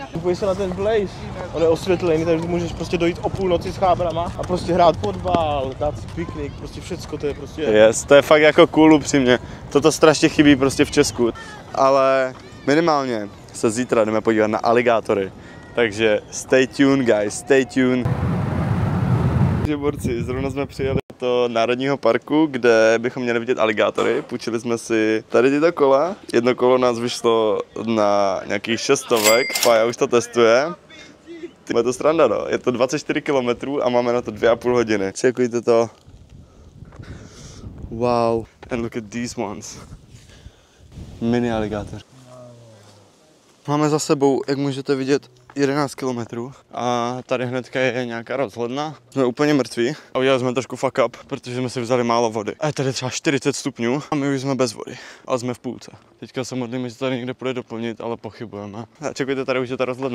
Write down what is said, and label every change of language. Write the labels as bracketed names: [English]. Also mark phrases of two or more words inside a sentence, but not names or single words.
[Czech] Podívej se na ten Blaze, on je osvětlený, takže můžeš prostě dojít o půlnoci s chábrama a prostě hrát fotbal, dát si piknik, prostě všecko, to je prostě... Yes, to je fakt jako cool upřímně, toto strašně chybí prostě v Česku, ale minimálně se zítra jdeme podívat na aligátory, takže [English] stay tuned guys, stay tuned. [Czech] Takže borci, zrovna jsme přijeli do Národního parku, kde bychom měli vidět aligátory. Půjčili jsme si tady tyto kola. Jedno kolo nás vyšlo na nějakých 600, Pája už to testuje. Je to sranda, no. Je to 24 km a máme na to 2,5 hodiny. Čekujte to. Wow. [English] And look at these ones. [Czech] Mini aligátor. Máme za sebou, jak můžete vidět, 11 km a tady hnedka je nějaká rozhledna. Jsme úplně mrtví a udělali jsme trošku [English] fuck up, [Czech] protože jsme si vzali málo vody. A je tady třeba 40 stupňů a my už jsme bez vody, ale jsme v půlce. Teďka se modlíme, že tady někde půjde doplnit, ale pochybujeme. A čekujte, tady už je ta rozhledna.